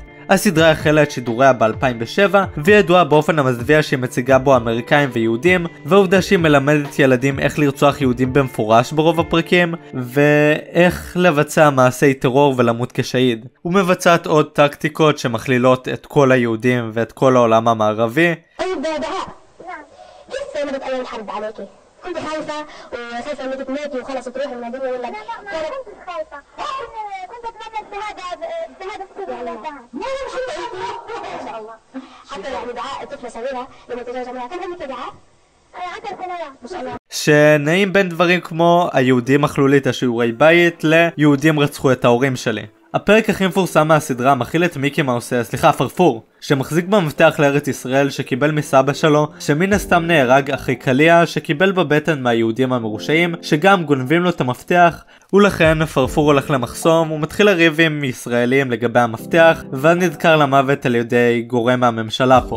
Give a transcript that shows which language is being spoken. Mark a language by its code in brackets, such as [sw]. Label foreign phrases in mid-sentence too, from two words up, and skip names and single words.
[he] הסדרה החלה את שידוריה ב-2007, וידועה באופן המזוויע שהיא מציגה בו אמריקאים ויהודים, והעובדה שהיא מלמדת ילדים איך לרצוח יהודים במפורש ברוב הפרקים, ואיך לבצע מעשי טרור ולמות כשהיד. ומבצעת עוד טקטיקות שמכלילות את כל היהודים ואת כל העולם המערבי. [ar] كنت خايفة وخايفة انك تموتي وخلاص تروحي من الدنيا ولا لا ما كنت خايفة كنت اتمنى بهذا السبب ان شاء الله حتى يعني دعاء طفلة صغيرة لما تزوج منها كم عمرك دعاء 10 سنوات ما شاء الله. [he] שנעים בין דברים כמו היהודים אכלו לי את השיעורי בית ליהודים רצחו את ההורים שלי. הפרק הכי מפורסם מהסדרה מכיל את מיקי מאוס, פרפור, שמחזיק במפתח לארץ ישראל שקיבל מסבא שלו, שמן הסתם נהרג אחרי קליע שקיבל בבטן מהיהודים המרושעים, שגם גונבים לו את המפתח, ולכן פרפור הולך למחסום ומתחיל לריב עם ישראלים לגבי המפתח, ונדקר למוות על ידי גורם מהממשלה פה.